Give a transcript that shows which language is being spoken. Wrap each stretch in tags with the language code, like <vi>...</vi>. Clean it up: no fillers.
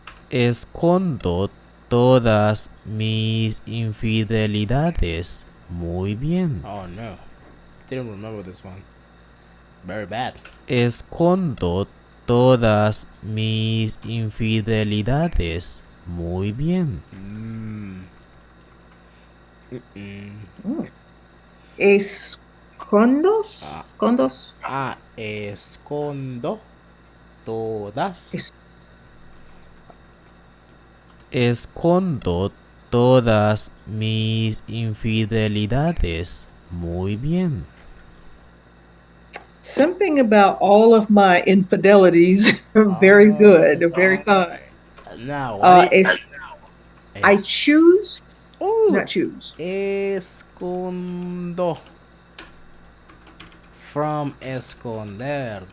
<es>Escondo todas mis infidelidades muy bien.</es> <en>Oh no, didn't remember this one. Very bad.</en> <es>Escondo todas mis infidelidades muy bien. Mm. Escondos? Condos? Escondo todas. Escondo todas mis infidelidades muy bien.</es> <en>Something about all of my infidelities very good, very fine. Now, what I choose, Ooh, not choose.</en> <es>escondo from esconder.</es>